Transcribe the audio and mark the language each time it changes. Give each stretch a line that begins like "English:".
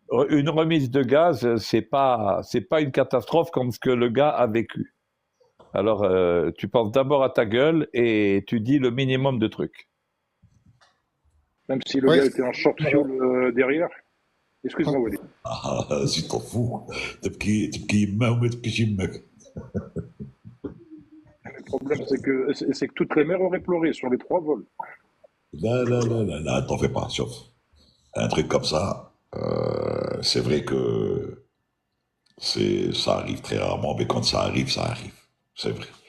French: Une remise de gaz, c'est pas une catastrophe comme ce que le gars a vécu. Alors, tu penses d'abord à ta gueule et tu dis le minimum de trucs. Même si le ouais, gars était en short fuel derrière. Excuse-moi, Walid.
Arabic: زي طفو تبكي يمه وما تبكيش يمك.
French: Le problème, c'est que toutes les mères auraient pleuré sur les trois vols. Là, t'en fais pas, sauf un truc comme ça, c'est vrai que ça arrive très rarement, mais quand ça arrive, c'est vrai.